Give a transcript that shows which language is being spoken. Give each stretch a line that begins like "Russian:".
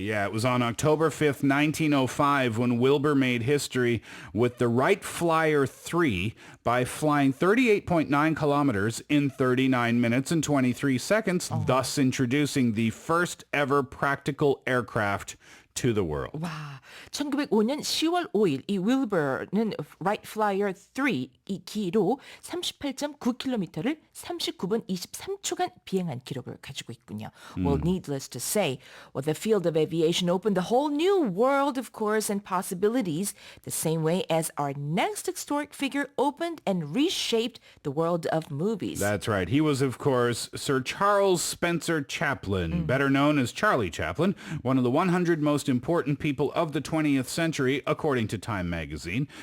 English: Yeah, it was on October 5th, 1905, when Wilbur made history with the Wright Flyer 3 by flying 38.9 kilometers in 39 minutes and 23 seconds, thus introducing the first ever practical aircraft to the world.
Korean: 와, 1905년 10월 5일 이 윌버는 Wright Flyer 3 이 기로 38.9km를 39분 23초간 비행한 기록을 가지고 있군요.
English: Well, needless to say, the field of aviation opened a whole new world, of course, and possibilities, the same way as our next historic figure opened and reshaped the world of movies. That's right. He was, of course, Sir Charles Spencer Chaplin, better known as Charlie Chaplin, one of the 100 most important people of the 20th century, according to Time magazine.